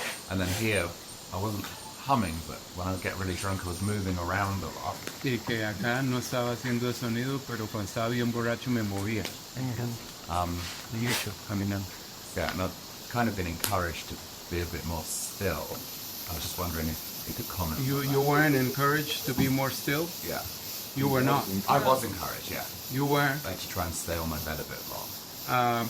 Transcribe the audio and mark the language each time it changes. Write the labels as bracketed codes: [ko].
[en] And then here, I wasn't humming, but when I would get really drunk, I was moving around a lot. [es] Y que acá no estaba haciendo sonido, pero cuando estaba bien borracho me movía. Caminando. [en] Yeah, and I've kind of been encouraged to be a bit more still. I was just wondering if you could comment. You weren't encouraged to be more still? Yeah. You were not. I was encouraged, yeah. You were, Like to try and stay on my bed a bit long.